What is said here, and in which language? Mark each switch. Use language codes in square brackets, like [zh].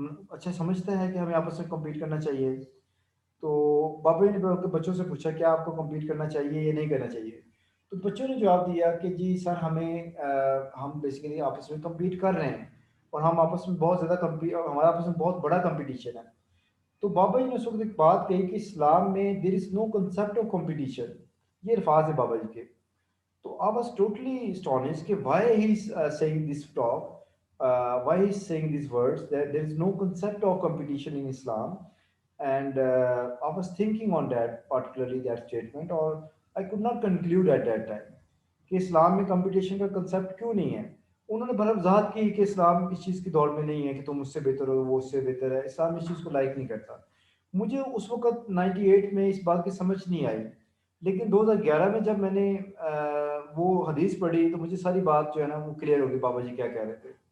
[ur] اچھا سمجھتا ہے کہ ہمیں آپس میں کمپیٹ کرنا چاہیے؟ تو بابا نے بچوں سے پوچھا کیا آپ کو کمپیٹ کرنا چاہیے یا نہیں کرنا چاہیے؟ تو بچوں نے جواب دیا کہ جی سر ہم بیسیکلی آپس میں کمپیٹ کر رہے ہیں، اور ہم آپس میں بہت زیادہ ہمارا آپس میں بہت بڑا کمپٹیشن ہے. تو بابا جی نے اس وقت ایک بات کہی کہ اسلام میں [en] There is no concept of competition. [ur] یہ الفاظ ہیں بابا جی کے. [en] تو I was totally astonished کہ why he's saying this talk, why he's saying these words, that there is no concept of competition in Islam. And I was thinking on that, particularly that statement, or I could not conclude at that time کہ [ur] اسلام میں competition کا concept کیوں نہیں ہے. انہوں نے بھلا وضاحت کی کہ اسلام اس چیز کی دور میں نہیں ہے کہ تم اس سے بہتر ہو وہ اس سے بہتر ہے. اسلام اس چیز کو لائک نہیں کرتا. مجھے اس وقت 98 میں اس بات کی سمجھ نہیں آئی، لیکن 2011 میں جب میں نے وہ حدیث پڑھی تو مجھے ساری بات جو ہے نا وہ کلیئر ہوگی بابا جی کیا کہہ رہے تھے.